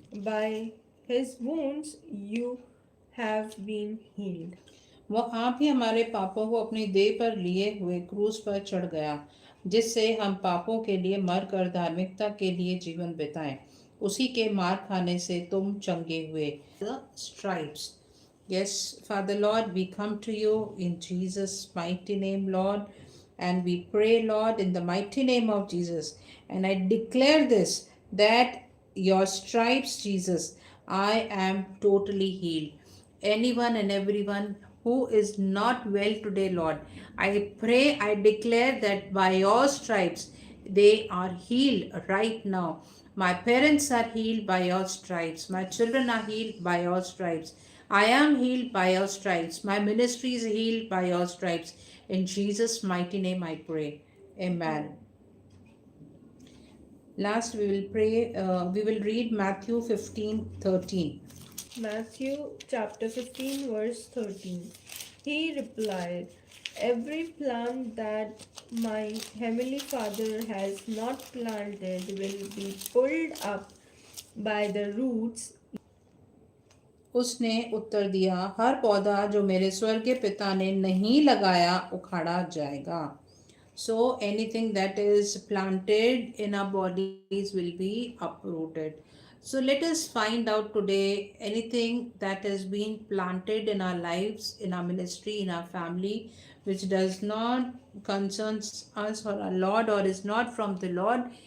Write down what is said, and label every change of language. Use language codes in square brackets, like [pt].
[en] By his wounds you have been healed. [hi] वो आप ही हमारे पापों को अपनी देह पर लिए हुए क्रूस पर चढ़ गया, जिससे हम पापों के लिए मरकर धार्मिकता के लिए जीवन बिताएं। उसी के मार खाने से तुम चंगे हुए। [en] The stripes. Yes, Father Lord, we come to you in Jesus' mighty name, Lord, and we pray, Lord, in the mighty name of Jesus. And I declare this, that your stripes, Jesus, I am totally healed. Anyone and everyone who is not well today, Lord, I pray, I declare that by your stripes they are healed right now. My parents are healed by your stripes. My children are healed by your stripes. I am healed by your stripes. My ministry is healed by your stripes. In Jesus' mighty name I pray. Amen. Last we will pray, we will read Matthew 15:13. Matthew chapter 15 verse 13. He replied, every plant that my heavenly Father has not planted will be pulled up by the roots. [hi] उसने उत्तर दिया, हर पौधा जो मेरे स्वर्गीय पिता ने नहीं लगाया उखाड़ा जाएगा. [en] So anything that is planted in our bodies will be uprooted. So let us find out today anything that has been planted in our lives, in our ministry, in our family, which does not concerns us or our Lord or is not from the Lord.